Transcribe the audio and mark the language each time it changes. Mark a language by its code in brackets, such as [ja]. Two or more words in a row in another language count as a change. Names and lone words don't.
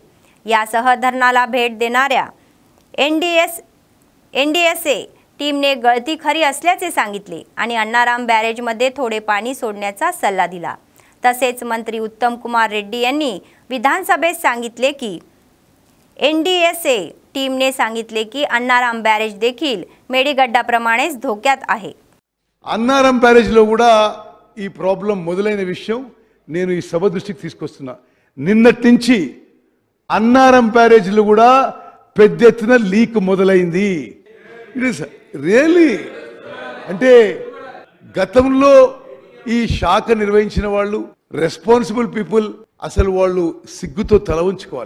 [mr] यासह धरणाला भेट देणाऱ्या एनडीएसए टीमने गळती खरी असल्याचे सांगितले आणि अन्नाराम बॅरेजमध्ये थोडे पाणी सोडण्याचा सल्ला दिला। तसेच मंत्री उत्तम कुमार रेड्डी यांनी विधानसभेत सांगितले की एनडीएसए टीमने सांगितले की अन्नाराम बॅरेज देखील मेडीगड्डाप्रमाणेच धोक्यात आहे। [te] अन्नाराम బ్యారేజ్లో కూడా ఈ ప్రాబ్లం మొదలైన విషయం నేను ఈ సభ దృష్టికి తీసుకొస్తున్నా। నిన్నటి నుంచి అన్నారం బ్యారేజ్లో కూడా పెద్ద ఎత్తున లీక్ మొదలైంది। [en] it is really [te] అంటే గతంలో ఈ శాఖ నిర్వహించిన వాళ్ళు [en] responsible people [te] అసలు వాళ్ళు సిగ్గుతో తల ఉంచుకోవాలి।